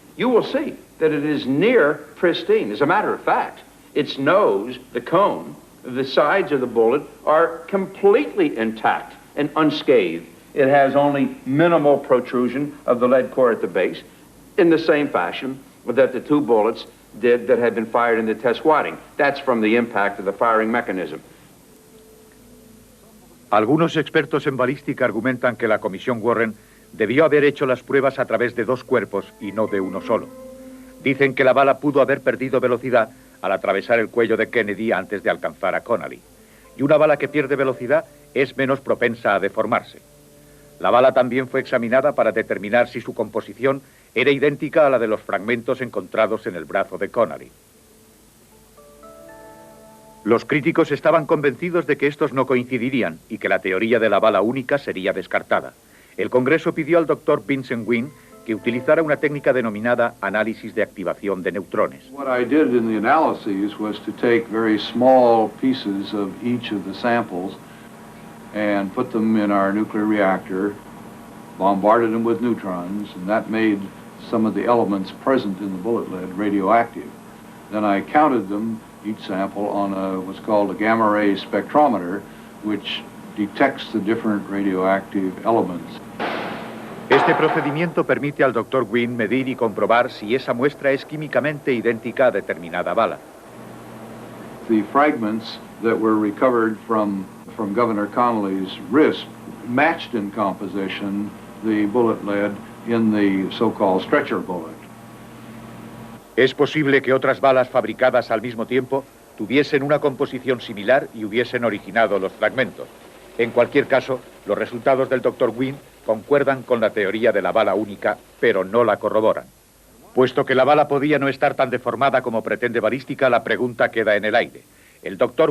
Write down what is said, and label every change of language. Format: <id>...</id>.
<en>You will see that it is near pristine. As a matter of fact, its nose, the cone, the sides of the bullet are completely intact and unscathed. It has only minimal protrusion of the lead core at the base, in the same fashion that the two bullets did that had been fired in the test wadding. That's from the impact of the firing mechanism.</en> <es>Algunos expertos en balística argumentan que la Comisión Warren debió haber hecho las pruebas a través de 2 cuerpos y no de uno solo. Dicen que la bala pudo haber perdido velocidad al atravesar el cuello de Kennedy antes de alcanzar a Connally. Y una bala que pierde velocidad es menos propensa a deformarse. La bala también fue examinada para determinar si su composición era idéntica a la de los fragmentos encontrados en el brazo de Connally. Los críticos estaban convencidos de que estos no coincidirían y que la teoría de la bala única sería descartada. El Congreso pidió al Dr. Vincent Wynne que utilizara una técnica denominada análisis de activación de neutrones.</es> <en>What I did in the analyses was to take very small pieces of each of the samples and put them in our nuclear reactor, bombarded them with neutrons, and that made some of the elements present in the bullet lead radioactive. Then I counted them, each sample, on what's called a gamma ray spectrometer, which detects the different radioactive elements.</en> <es>Este procedimiento permite al Dr. Wynne medir y comprobar si esa muestra es químicamente idéntica a determinada bala.</es> <en>The fragments that were recovered from Governor Connally's wrist matched in composition the bullet lead in the so-called stretcher bullet.</en> <es>Es posible que otras balas fabricadas al mismo tiempo tuviesen una composición similar y hubiesen originado los fragmentos. En cualquier caso, los resultados del Dr. Wynne concuerdan con la teoría de la bala única, pero no la corroboran. Puesto que la bala podía no estar tan deformada como pretende balística, la pregunta queda en el aire. El Dr.</es>